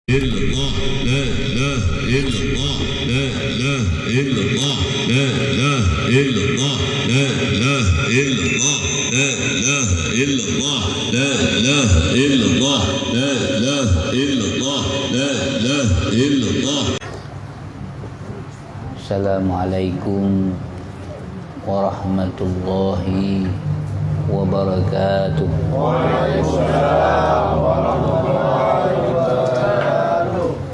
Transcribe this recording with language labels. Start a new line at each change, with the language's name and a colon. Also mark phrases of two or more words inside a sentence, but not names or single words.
Arabic: إلا الله، لا إله إلا الله، لا إله إلا الله، لا إله إلا الله، لا إله إلا الله، لا إله إلا الله، لا إله إلا الله، لا إله إلا الله، لا إله إلا الله. السلام عليكم ورحمة الله وبركاته. وعليكم السلام ورحمة الله وبركاته.